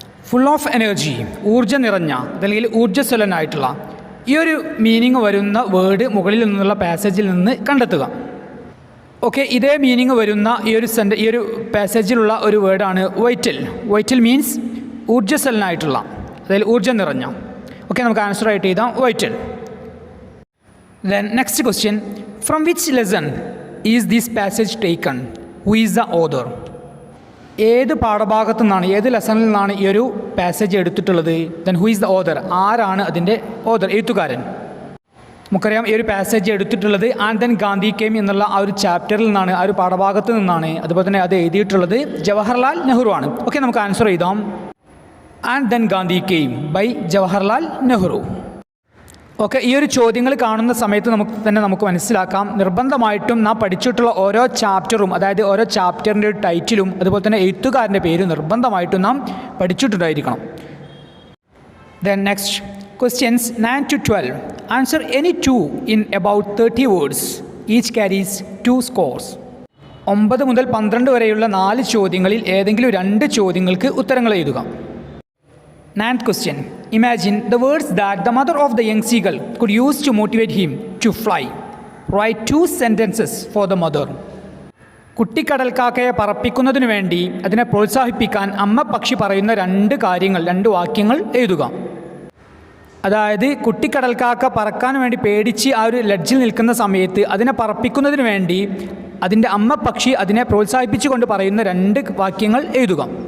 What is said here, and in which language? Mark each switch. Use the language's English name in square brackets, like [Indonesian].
[Malayalam] Full of energy, ഊർജ്ജം നിറഞ്ഞ അല്ലെങ്കിൽ ഊർജ്ജസ്വലനായിട്ടുള്ള, ഈ ഒരു മീനിങ് വരുന്ന വേർഡ് മുകളിൽ നിന്നുള്ള പാസേജിൽ നിന്ന് കണ്ടെത്തുക. ഓക്കെ, ഇതേ മീനിങ് വരുന്ന ഈ ഒരു പാസേജിലുള്ള ഒരു വേർഡാണ് വൈറ്റൽ. വൈറ്റൽ മീൻസ് ഊർജ്ജസ്വലനായിട്ടുള്ള, അതായത് ഊർജ്ജം നിറഞ്ഞ. ഓക്കെ, നമുക്ക് ആൻസറായിട്ട് എഴുതാം vital. [English] Then next question, from which lesson is this passage taken? Who is the author? [Malayalam] ഏത് പാഠഭാഗത്തു നിന്നാണ്, ഏത് ലെസണിൽ നിന്നാണ് ഈ ഒരു പാസേജ് എടുത്തിട്ടുള്ളത്? [English] then who is the author, [Malayalam] ആരാണ് അതിൻ്റെ ഓഥർ, എഴുത്തുകാരൻ? നമുക്കറിയാം ഈ ഒരു പാസേജ് എടുത്തിട്ടുള്ളത് ആൻഡ് ദെൻ ഗാന്ധി കെയിം എന്നുള്ള ആ ഒരു ചാപ്റ്ററിൽ നിന്നാണ്, ആ ഒരു പാഠഭാഗത്ത് നിന്നാണ്. അതുപോലെ തന്നെ അത് എഴുതിയിട്ടുള്ളത് ജവഹർലാൽ നെഹ്റു ആണ്. ഓക്കെ, നമുക്ക് ആൻസർ എഴുതാം. And then Gandhi came by Jawaharlal Nehru. Okay, ഈ ഒരു ചോദ്യങ്ങൾ കാണുന്ന സമയത്ത് നമുക്ക് മനസ്സിലാക്കാം, നിർബന്ധമായിട്ടും നാം പഠിച്ചിട്ടുള്ള ഓരോ ചാപ്റ്ററും, അതായത് ഓരോ ചാപ്റ്ററിൻ്റെ ഒരു ടൈറ്റിലും അതുപോലെ തന്നെ എഴുത്തുകാരൻ്റെ പേരും നിർബന്ധമായിട്ടും നാം പഠിച്ചിട്ടുണ്ടായിരിക്കണം. [English] Then next questions 9 to 12. Answer any 2 in about 30 words. Each carries 2 scores. [Malayalam] 9 മുതൽ 12 വരെയുള്ള 4 ചോദ്യങ്ങളിൽ ഏതെങ്കിലും 2 ചോദ്യങ്ങൾക്ക് ഉത്തരങ്ങൾ എഴുതുക. [English] 9th question, imagine the words that the mother of the young seagull could use to motivate him to fly. Write 2 sentences for the mother. [Malayalam] കുട്ടിക്കടൽക്കാക്കയെ പറപ്പിക്കുന്നതിനു വേണ്ടി അതിനെ പ്രോത്സാഹിപ്പിക്കാൻ അമ്മ പക്ഷി പറയുന്ന 2 വാക്യങ്ങൾ എഴുതുക. അതായത് കുട്ടിക്കടൽക്കാക്ക പറക്കാൻ വേണ്ടി പേടിച്ച് ആ ഒരു ലഡ്ജിൽ നിൽക്കുന്ന സമയത്ത് അതിനെ പറപ്പിക്കുന്നതിന് വേണ്ടി അതിൻ്റെ അമ്മ പക്ഷി അതിനെ പ്രോത്സാഹിപ്പിച്ചുകൊണ്ട് പറയുന്ന 2 വാക്യങ്ങൾ എഴുതുക.